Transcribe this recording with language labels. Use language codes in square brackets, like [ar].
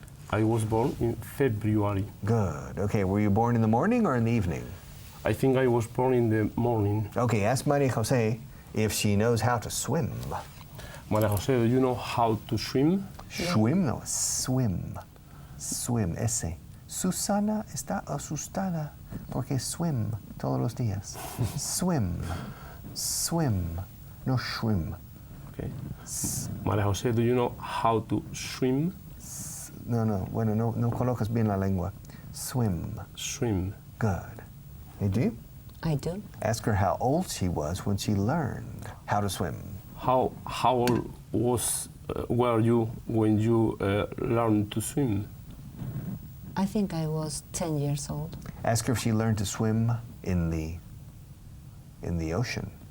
[en] I was born in February. Good. Okay, were you born in the morning or in the evening? I think I was born in the morning. Okay, ask Maria Jose if she knows how to swim. María José, do you know how to swim? Swim, no, swim. Swim, ese. [es] Susana está asustada porque swim todos los días. [en] Swim. Swim, no swim. Okay. María José, do you know how to swim? [es] No, bueno, no colocas bien la lengua. [en] Swim. Swim. Good. Hey, do you? I do. Ask her how old she was when she learned how to swim. How old were you when you learned to swim? I think I was 10 years old. Ask her if she learned to swim in the ocean.